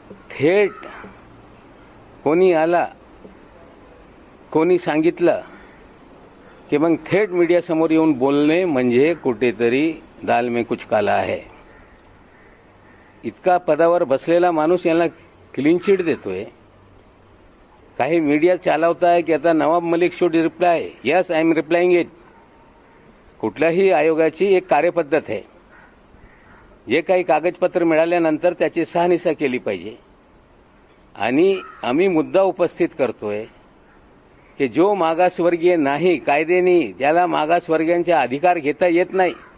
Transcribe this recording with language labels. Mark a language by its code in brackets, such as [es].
[mr] थेट कोणी आला कोणी सांगितलं की मग थेट मीडियासमोर येऊन बोलणे म्हणजे कुठेतरी [hi] दाल में कुछ काला [mr] आहे. इतका पदावर बसलेला माणूस यांना क्लीन चिट देतोय. काही मीडिया चालवताय की आता Nawab Malik [en] Should reply. Yes, I am replying it. [mr] कुठल्याही आयोगाची एक कार्यपद्धत आहे. जे काही कागदपत्र मिळाल्यानंतर त्याची शहानिशा केली पाहिजे आणि आम्ही मुद्दा उपस्थित करतोय की जो मागासवर्गीय नाही कायद्याने त्याला मागासवर्गीयांचा अधिकार घेता येत नाही.